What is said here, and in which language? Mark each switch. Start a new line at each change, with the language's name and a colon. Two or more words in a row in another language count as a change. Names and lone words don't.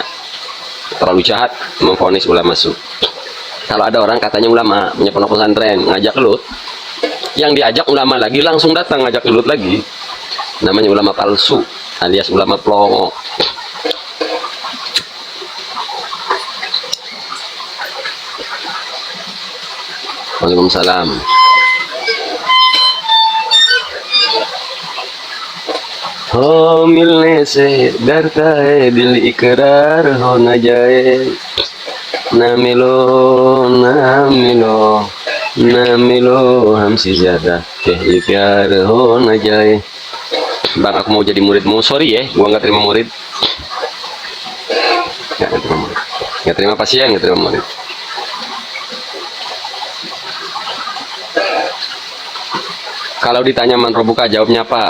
Indonesian: Terlalu jahat memvonis ulama su. Kalau ada orang katanya ulama punya pondok pesantren ngajak gelut, yang diajak ulama lagi langsung datang ngajak gelut lagi, namanya ulama palsu alias ulama pelongo. Waalaikumsalam.
Hindi: हो मिलने से डरता है दिल इकरार हो न जाए ना मिलो हमसे ज्यादा कहीं प्यार हो न जाए.
Indonesian: Bang, aku mau jadi muridmu. Sorry ya, gua nggak terima murid. Nggak terima pasien, nggak terima murid. Kalau ditanya
Arabic: من ربك,
Indonesian: jawabnya apa?